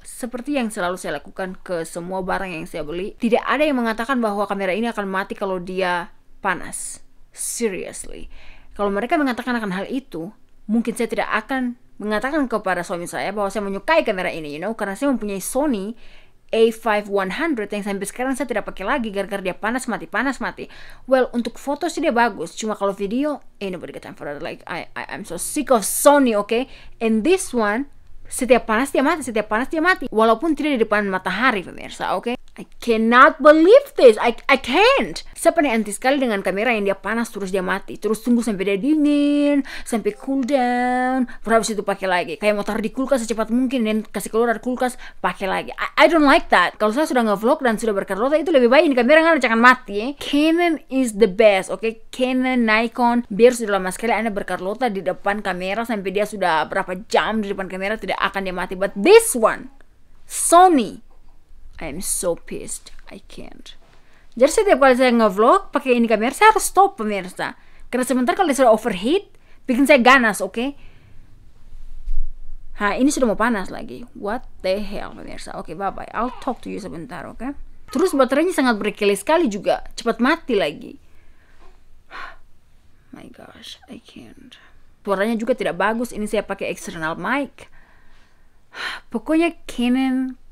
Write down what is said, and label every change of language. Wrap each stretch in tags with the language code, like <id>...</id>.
<id>Seperti yang selalu saya lakukan ke semua barang yang saya beli, tidak ada yang mengatakan bahwa kamera ini akan mati kalau dia panas. Seriously. Kalau mereka mengatakan akan hal itu, mungkin saya tidak akan mengatakan kepada suami saya bahwa saya menyukai kamera ini, karena saya mempunyai Sony A5100 yang sampai sekarang saya tidak pakai lagi gara-gara dia panas mati. Well, untuk foto sih dia bagus, cuma kalau video, ain't nobody got time for that.</id> <en>Like I'm so sick of Sony, okay?</en> <id>And this one, setiap panas dia mati, walaupun tidak di depan matahari, pemirsa, okay?</id> <en>I cannot believe this. I can't.</en> <id>Saya paling anti sekali dengan kamera yang dia panas terus dia mati, terus tunggu sampai dia dingin, sampai cool down, baru habis itu pakai lagi. Kayak mau taruh di kulkas secepat mungkin dan kasih keluar dari kulkas, pakai lagi. I don't like that. Kalau saya sudah nge-vlog dan sudah berkarlota, itu lebih baik ini kamera nggak jangan mati ya. Canon is the best, okay? Canon, Nikon, biar sudah lama sekali Anda berkarlota di depan kamera sampai dia sudah berapa jam di depan kamera, tidak akan dia mati.</id> <en>But this one, Sony, I'm so pissed. I can't.</en> <id>Jadi setiap kali saya nge-vlog pakai ini kamera, saya harus stop, pemirsa. Karena sebentar kalau dia sudah overheat, bikin saya ganas, oke? Ini sudah mau panas lagi.</id> <en>What the hell, pemirsa? Oke, bye-bye. I'll talk to you sebentar, oke?</en> <id>Terus baterainya sangat berkili sekali juga. Cepat mati lagi. My gosh, I can't. Suaranya juga tidak bagus. Ini saya pakai external mic. Pokoknya Canon</id>